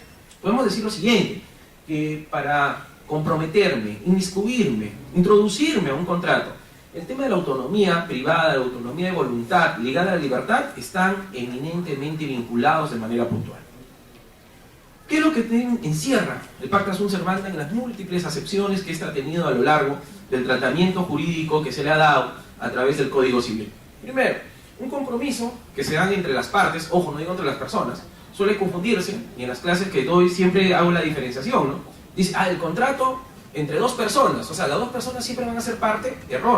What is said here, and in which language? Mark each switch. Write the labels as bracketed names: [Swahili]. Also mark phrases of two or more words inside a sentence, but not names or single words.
[Spanish] Podemos decir lo siguiente, que para comprometerme, inmiscuirme, introducirme a un contrato, el tema de la autonomía privada, la autonomía de voluntad ligada a la libertad están eminentemente vinculados de manera puntual. ¿Qué es lo que encierra el [Latin] pacta sunt servanda [Spanish] en las múltiples acepciones que éste ha tenido a lo largo del tratamiento jurídico que se le ha dado a través del Código Civil? Primero, un compromiso que se da entre las partes, ojo, no digo entre las personas, suele confundirse, y en las clases que doy siempre hago la diferenciación, ¿no? Dice, el contrato entre dos personas, o sea, las dos personas siempre van a ser parte, error.